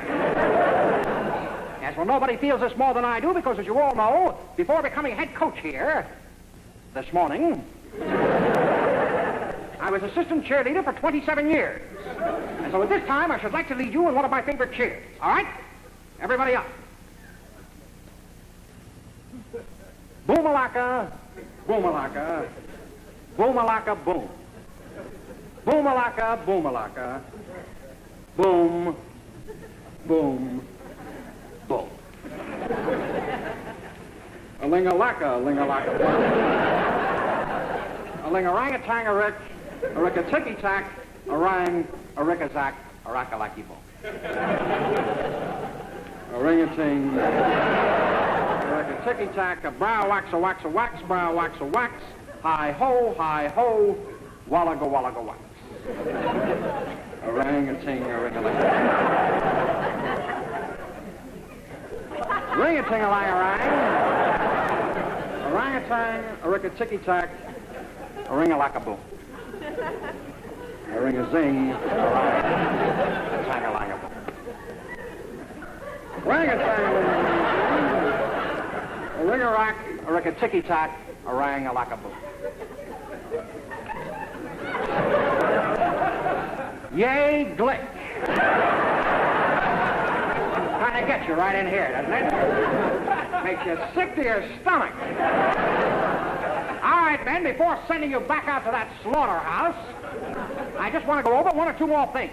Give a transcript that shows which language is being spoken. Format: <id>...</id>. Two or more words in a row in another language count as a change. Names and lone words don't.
<en>Yes, well, nobody feels this more than I do because, as you all know, before becoming head coach here this morning, I was assistant cheerleader for 27 years. And so at this time, I should like to lead you in one of my favorite cheers. All right? Everybody up. Boom-a-laka, boom-a-laka, boom-a-laka, boom. Boom-a-laka, boom-a-laka, boom, boom, boom. A-ling-a-laka, a-ling-a-laka, boom. A-ling-a-rang-a-tang-a-rick, a-rick-a-ticky-tack, a-rang, a-rick-a-zack, a-rack-a-lacky-boom. A-ring-a-ting, a-rick-a-ticky-tack, a-brow-wax-a-wax-a-wax, brow-wax-a-wax, hi-ho, wallaga-wallaga-wax. A-rang-a-ting, a-ring-a-lang. Ring-a-ting-a-lang-a-rang, a-rang-a-tang, a-rick-a-ticky-tack, a-ring-a-lack-a-boom. A-ring-a-zing, a-tang-a-lang-a-boom. Ring-a-tang, a-ring-a-rack, a-rick-a-ticky-tack, a-rang-a-lack-a-boom. Yay, glick. Kind of gets you right in here, doesn't it? Makes you sick to your stomach. All right, men, before sending you back out to that slaughterhouse, I just want to go over one or two more things.</en>